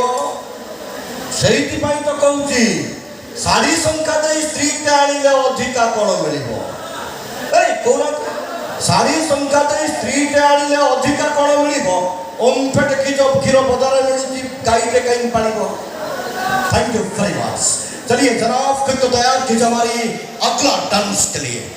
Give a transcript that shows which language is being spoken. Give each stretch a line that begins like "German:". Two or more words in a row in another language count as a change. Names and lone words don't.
Odia: ସେଇଥିପାଇଁ ତ କହୁଛି ଶାଢ଼ୀ ସଂଖ୍ୟା ଦେଇ ସ୍ତ୍ରୀଟେ ଆଣିଲେ ଅଧିକା କ'ଣ ମିଳିବ? ଏଇ କହୁନାହାନ୍ତି, ଶାଢ଼ୀ ସଂଖ୍ୟା ଦେଇ ସ୍ତ୍ରୀଟେ ଆଣିଲେ ଅଧିକା କ'ଣ ମିଳିବ? ଓମ୍ଫେଟ୍ କ୍ଷୀର ବଜାରରେ ମିଳୁଛି, ଗାଈଟେ କାହିଁକି ପାଳିବ?
English: Thank you very much.
Hindi: चलिए जनाब, फिर तो तैयार कीजिए हमारी अगला डांस के लिए।